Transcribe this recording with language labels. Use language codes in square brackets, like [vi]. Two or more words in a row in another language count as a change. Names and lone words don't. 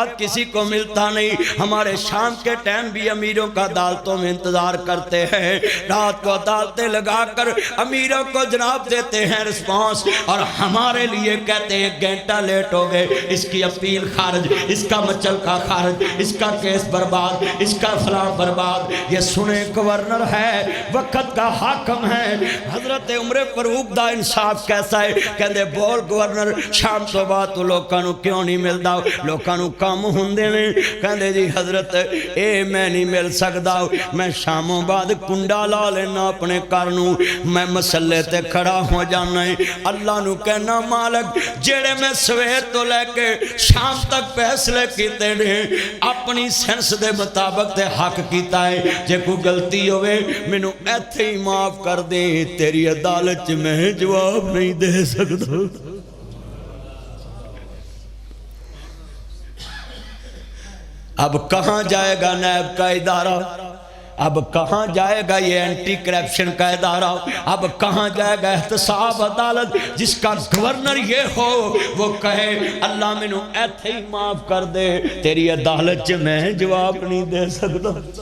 [ur] کسی کو ملتا نہیں ہمارے شام کے ٹائم بھی امیروں کا عدالتوں میں انتظار کرتے ہیں رات کو عدالتیں لگا کر امیروں کو جناب دیتے ہیں رسپانس اور ہمارے لیے کہتے ہیں 1 گھنٹہ لیٹ ہو گئے اس کی اپیل خارج اس کا مچلکا خارج اس کا کیس برباد اس کا فلاں برباد یہ سنے گورنر ہے وقت کا حاکم ہے حضرت عمر فاروق دا انصاف کیسا ہے [pa] کہندے بول گورنر شام تو بعد تو لوکاں نو کیوں نہیں ملدا لوکاں نو کام ہوندے نے کہندے جی حضرت اے میں نہیں مل سکدا میں شاموں بعد کنڈا لا لینا اپنے گھر نو میں مسلے تے کھڑا ہو جانا ہے اللہ نو کہنا مالک جڑے میں سویر تو لے کے شام تک فیصلے کیتے نے اپنی سینس دے مطابق تے حق کیتا ہے جے کوئی غلطی ہوئے مینوں ایتھے ہی معاف کر دے [ur] تیری عدالت میں جواب نہیں دے سکتا اب کہاں جائے گا نیب کا ادارہ اب کہاں جائے گا یہ اینٹی کرپشن کا ادارہ اب کہاں جائے گا احتساب عدالت جس کا گورنر یہ ہو وہ کہے اللہ [pa] منو ایتھے ہی معاف کر دے [ur] تیری عدالت میں جواب نہیں دے سکتا